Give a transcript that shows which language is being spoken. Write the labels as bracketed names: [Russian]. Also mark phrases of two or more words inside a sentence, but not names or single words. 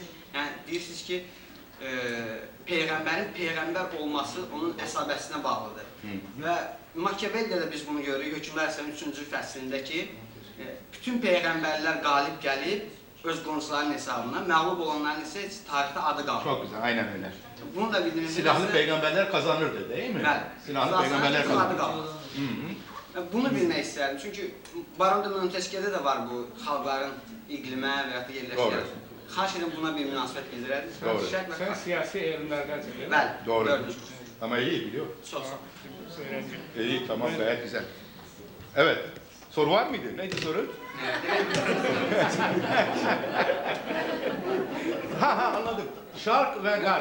[Azerbaijani] Yəni deyirsiniz ki, Peyğəmbərin Peyğəmbər olması onun əsabəsinə bağlıdır. Və Makiavellidə də biz bunu görürük, Hökmlər Əsərinin 3-cü fəslində ki, bütün Peyğəmbərlər qalib gəlib, öz qonşularının hesabına, məğlub olanların isə tarixdə adı qalır. [Turkish] Çok güzel, aynen öyle. [Azerbaijani] Bunu da bildirmək [Turkish] Silahlı peygamberler kazanırdı, değil mi? [Azerbaijani] Bəli. [Turkish] Silahlı peygamberler [Azerbaijani] adı [Turkish] kazanırdı. [Azerbaijani] qalır. Bunu bilmək istəyirəm, çünki Baron de Montesquieu'də də var bu xalqların iqlimə və ya da yerləşiklərə. Xahiş edin buna bir münasibət bildirərdiniz. [Turkish] Doğru. Sen siyasi eğilimlerden çekiyorsun. [Azerbaijani] Bəli, [Turkish] Doğru. [Azerbaijani] gördünüz. [Turkish] Ama iyi biliyor. [Azerbaijani] Çox sağ olun. [Turkish] İyi, tamam, gayet güzel. Evet, soru var mıydı? Neydi soru? Anladım. Şark ve Garp.